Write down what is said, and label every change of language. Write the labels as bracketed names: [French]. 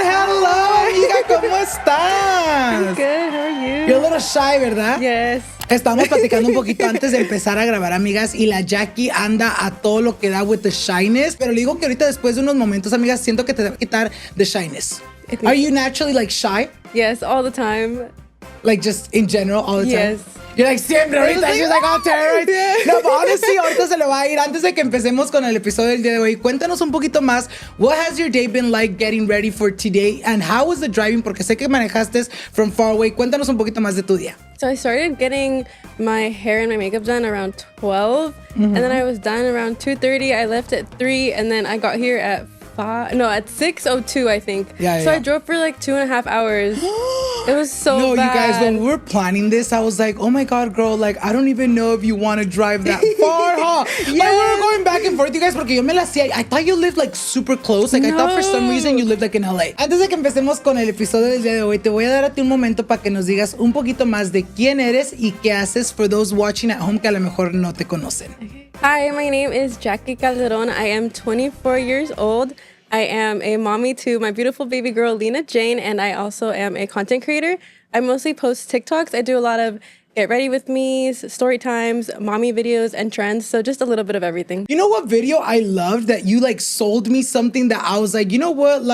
[Spanish] Hello, amiga, ¿cómo estás? [English] I'm good, how are you? You're a little shy, ¿verdad? Yes. [Spanish] Estamos platicando un poquito antes de empezar a grabar, amigas, y la Jackie anda a todo lo que da [English] with the shyness, [Spanish] pero le digo que ahorita después de unos momentos, amigas, siento que te va a quitar [English] the shyness. Are you naturally like shy? Yes, all the time. Like just in general, all the time? Yes. You're like, [Spanish] siempre, ahorita, [English] she's like, all terror. Yeah. [Spanish] No, [English] but honestly, [Spanish] ahorita se le va a ir. Antes de que empecemos con el episodio del día de hoy, cuéntanos un poquito más. [English] What has your day been like getting ready for today? And how was the driving? [Spanish] Porque sé que manejaste [English] from far away. [Spanish] Cuéntanos un poquito más de tu día. [English] So I started getting my hair and my makeup done around 12. And then I was done around 2:30. I left at 3. And then I got here at 6:02, I think. Yeah, so yeah. I drove for like 2.5 hours. It was so No, bad. you guys, when we were planning this, I was like, oh my God, girl, like, I don't even know if you want to drive that far, huh? Yes. Like, we were going back and forth, you guys, [Spanish] porque yo me la hacía. [English] I thought you lived like super close. Like, I thought for some reason you lived like in LA. [Spanish] Antes de que empecemos con el episodio del día de hoy, te voy a dar a ti un momento para que nos digas un poquito más de quién eres y qué haces [English] for those watching at home [Spanish] que a lo mejor no te conocen. [English] Hi, my name is Jackie Calderon. I am 24 years old. I am a mommy to my beautiful baby girl, Lena Jane, and I also am a content creator. I mostly post TikToks. I do a lot of get ready with me's, story times, mommy videos, and trends. So just a little bit of everything. You know what video I loved that you like sold me something that I was like, you know what?